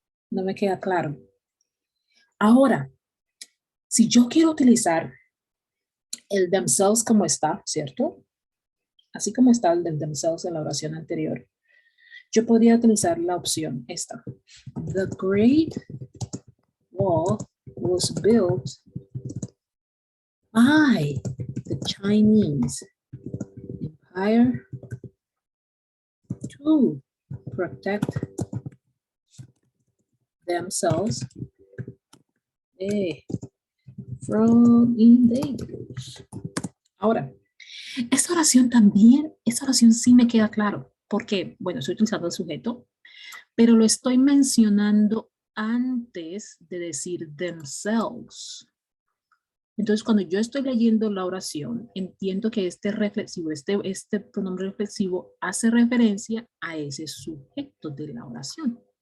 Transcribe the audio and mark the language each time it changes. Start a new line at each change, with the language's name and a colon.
Spanish: No me queda claro. Ahora, si yo quiero utilizar el themselves como está, ¿cierto? Así como está el del themselves en la oración anterior, yo podría utilizar la opción esta.
English: The Great Wall was built by the Chinese Empire to protect themselves from invaders.
Spanish: Ahora, esta oración sí me queda claro. Porque, bueno, estoy utilizando el sujeto, pero lo estoy mencionando antes de decir themselves. Entonces, cuando yo estoy leyendo la oración, entiendo que este reflexivo, este pronombre reflexivo hace referencia a ese sujeto de la oración.